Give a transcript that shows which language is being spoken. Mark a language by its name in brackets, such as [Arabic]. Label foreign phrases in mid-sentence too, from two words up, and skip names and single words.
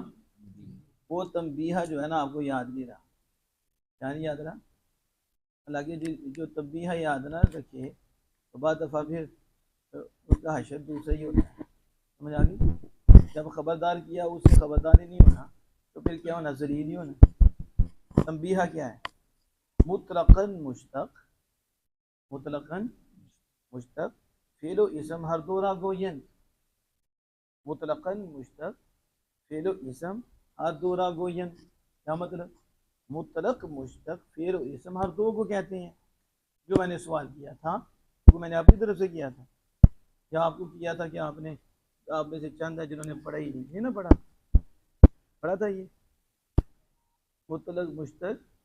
[Urdu] وہ تنبیہہ جو ہے نا آپ کو یاد نہیں رہا، کیا نہیں یاد رہا؟ حالانکہ جو تنبیہہ یاد نہ رکھے تو بعض دفعہ پھر اس کا حشر دوسرا ہی ہوتا ہے، سمجھ آ گئی؟ جب خبردار کیا اس سے خبردار ہی نہیں ہونا تو پھر کیا ہونا؟ ذلیل نہیں ہونا. تنبیہہ کیا ہے؟ [Persian] مطلقاً مشتق، مطلقاً مشتق فعل و اسم ہر دو را گوین، مطلقاً مشتق فعل و اسم ہر دو را گوین. [Urdu] کیا مطلب؟ مطلق مشتق فعل و اسم ہر دو کو کہتے ہیں. جو میں نے سوال کیا تھا وہ میں نے اپنی طرف سے کیا تھا، یا آپ کو کیا تھا کہ آپ میں سے چند ہے جنہوں نے پڑھا ہی نہیں نا، پڑھا تھا یہ مطلق مشتق